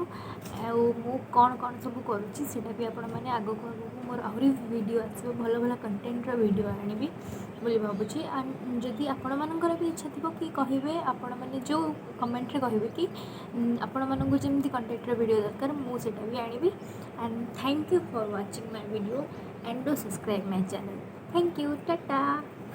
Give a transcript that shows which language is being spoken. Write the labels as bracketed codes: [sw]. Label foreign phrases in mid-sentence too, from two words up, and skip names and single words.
[or] ଆଉ ମୁଁ କ'ଣ କ'ଣ ସବୁ କରୁଛି ସେଇଟା ବି ଆପଣମାନେ ଆଗକୁ ମୋର ଆହୁରି ଭିଡ଼ିଓ ଆସିବ, ଭଲ ଭଲ କଣ୍ଟେଣ୍ଟର ଭିଡ଼ିଓ ଆଣିବି ବୋଲି ଭାବୁଛି। ଆଣ୍ଡ ଯଦି ଆପଣମାନଙ୍କର ବି ଇଚ୍ଛା ଥିବ କି କହିବେ, ଆପଣମାନେ ଯେଉଁ କମେଣ୍ଟରେ କହିବେ କି ଆପଣମାନଙ୍କୁ ଯେମିତି କଣ୍ଟେଣ୍ଟର ଭିଡ଼ିଓ ଦରକାର, ମୁଁ ସେଇଟା ବି ଆଣିବି। [en] and thank you for watching my video and do subscribe my channel. Thank you. Tata.